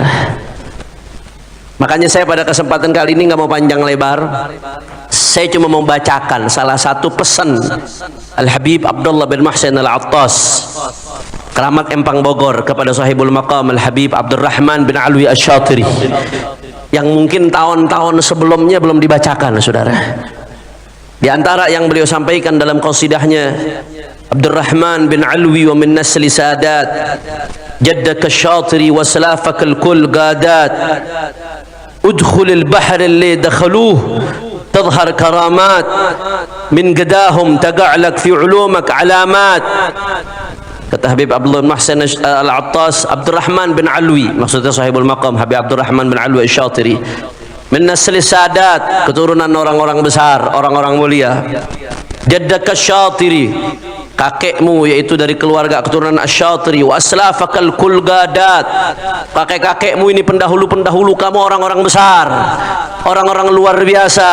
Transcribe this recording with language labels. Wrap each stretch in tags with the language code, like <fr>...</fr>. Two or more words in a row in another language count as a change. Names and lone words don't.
<id>Makanya saya pada kesempatan kali ini nggak mau panjang lebar, saya cuma mau bacakan salah satu pesan Al-Habib Abdullah bin Muhsin Al-Attas, Keramat Empang Bogor, kepada sahibul maqam Al-Habib Abdurrahman bin Alwi Asy-Syatiri, yang mungkin tahun-tahun sebelumnya belum dibacakan, saudara. Di antara yang beliau sampaikan dalam qasidahnya,</id> <ar>عبد الرحمن بن علوي و من نسل سادات جدك الشاطري و سلفك الكل قادات ادخل البحر اللي دخله تظهر كرامات من قدهم تقع لك في علومك علامات.</ar> <id>Kata Habib Abdullah Muhsin Al-Attas, Abdurrahman bin Alwi, maksudnya sahibul maqam Habib Abdurrahman bin Alwi Asy-Syatiri,</id> <ar>من نسل سادات,</ar> <id>keturunan orang-orang besar, orang-orang mulia.</id> <ar>جدك الشاطري,</ar> <id>kakekmu yaitu dari keluarga keturunan Asy-Syatiri,</id> <ar>و أسلافك الكل قادات,</ar> <id>kakek-kakekmu ini pendahulu-pendahulu kamu orang-orang besar, orang-orang luar biasa.</id>